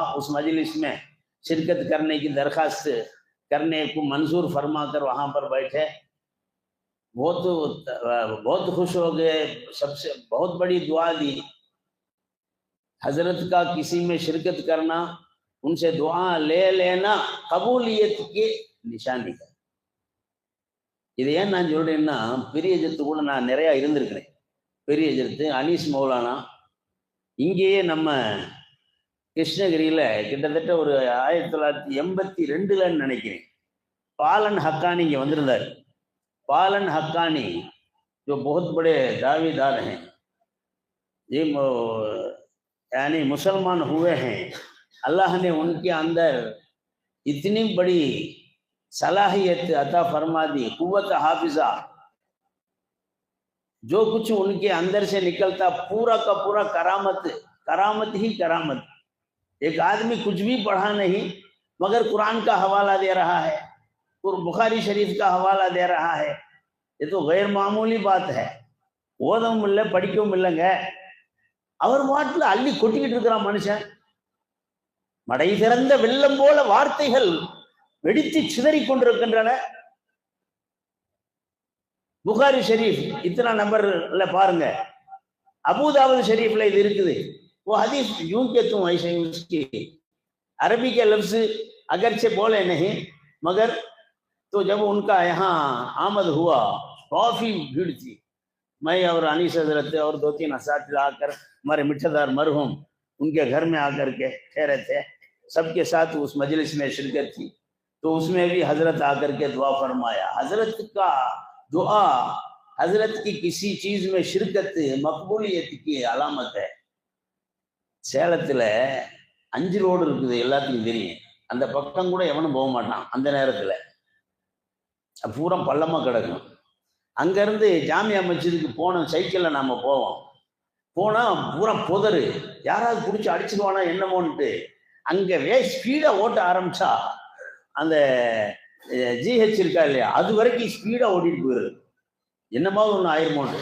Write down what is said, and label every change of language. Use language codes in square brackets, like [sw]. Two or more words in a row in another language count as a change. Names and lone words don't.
[ur] اس مجلس میں شرکت کرنے کی درخواست کرنے کو منظور فرما کر وہاں پر بیٹھے. بہت خوش ہو گئے. سب سے بہت بڑی دعا دی. حضرت کا کسی میں شرکت کرنا، ان سے دعا لے لینا قبولیت کی نشانی ہے. [ta] இது ஏன் நான் சொல்றேன்னா, பெரிய எஜத்து கூட நான் நிறையா இருந்திருக்கிறேன். பெரிய எஜத்து அனீஸ் மௌலானா இங்கேயே நம்ம கிருஷ்ணகிரியில் கிட்டத்தட்ட ஒரு 1982 நினைக்கிறேன், பாலன் ஹக்கானி இங்கே வந்திருந்தார்। [ur] پالن حقانی جو بہت بڑے دعویدار ہیں، یہ یعنی مسلمان ہوئے ہیں. اللہ نے ان کے اندر اتنی بڑی صلاحیت عطا فرما دی، قوت حافظہ. جو کچھ ان کے اندر سے نکلتا پورا کا پورا کرامت، کرامت ہی کرامت. ایک آدمی کچھ بھی پڑھا نہیں مگر قرآن کا حوالہ دے رہا ہے، بخاری شریف کا حوالہ دے رہا ہے. یہ تو غیر معمولی بات ہے. [ta] ஓதவும் இல்லை, படிக்கவும் இல்லைங்க, அவர் வாட்டில் அள்ளி கொட்டிக்கிட்டு இருக்கிறான் மனுஷன்। மடை திறந்த வெள்ளம் போல வார்த்தைகள் வெடித்து சிதறி கொண்டிருக்கின்றன। புகாரி ஷரீஃப் இத்தனை நம்பர்ல பாருங்க, अबूदाऊद शरीफல இது இருக்குது। [ur] وہ حدیث یوں کے تم ایسے اس کی عربی کے لفظ اگرچہ بولے نہیں، مگر تو جب ان کا یہاں آمد ہوا کافی بھیڑ تھی. میں اور انیس حضرت اور 2-3 اساتذہ آکر، ہمارے مٹھادار مرحوم ان کے گھر میں آکر کے ٹھہرے تھے. سب کے ساتھ اس مجلس میں شرکت تھی، تو اس میں بھی حضرت آکر کے دعا فرمایا. حضرت کا دعا، حضرت کی کسی چیز میں شرکت مقبولیت کی علامت ہے. [ta] சேலத்தில் 5 ரோடு இருக்குது, எல்லாத்துக்கும் தெரியும்। அந்த பக்கம் கூட எவனும் போக மாட்டான் அந்த நேரத்தில், பூரா பள்ளமாக கிடக்கும்। அங்கேருந்து ஜாமியா மஸ்ஜிதுக்கு போனோம், சைக்கிளில் நாம் போவோம்। போனால் பூரா புதரு, யாராவது பிடிச்சி அடிச்சிடுவானா என்னமோன்ட்டு அங்கே ஸ்பீடாக ஓட்ட ஆரம்பித்தா அந்த ஜிஹெச் இருக்கா இல்லையா, அது வரைக்கும் ஸ்பீடாக ஓட்டிகிட்டு போயிடுது, என்னமாவது ஒன்று ஆயிருமோன்ட்டு।